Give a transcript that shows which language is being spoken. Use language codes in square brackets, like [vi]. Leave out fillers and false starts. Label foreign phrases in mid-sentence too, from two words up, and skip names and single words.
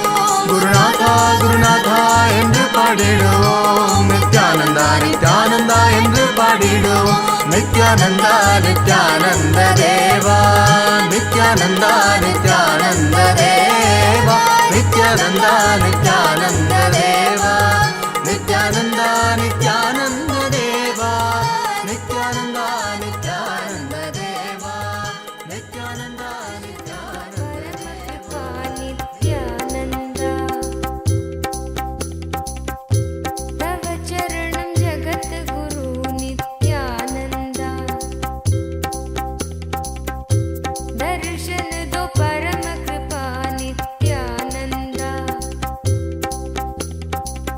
[ta] குருநாதா குருநாதா என்று பாடிடுவோம் நித்யானந்தா நித்யானந்தா என்று பாடிடுவோம் நித்யானந்தா நித்யானந்த தேவா நித்யானந்தா நித்யானந்த தேவா நித்யானந்தா நித்யானந்த தேவா நித்யானந்தா நித்யானந்த தேவா நித்யானந்தா நித்யானந்த தேவா நித்யானந்தா [sa] नित्यानन्दा तव चरणं जगद्गुरु नित्यानन्दा [hi] दर्शन दो [sa] परम कृपा नित्यानन्दा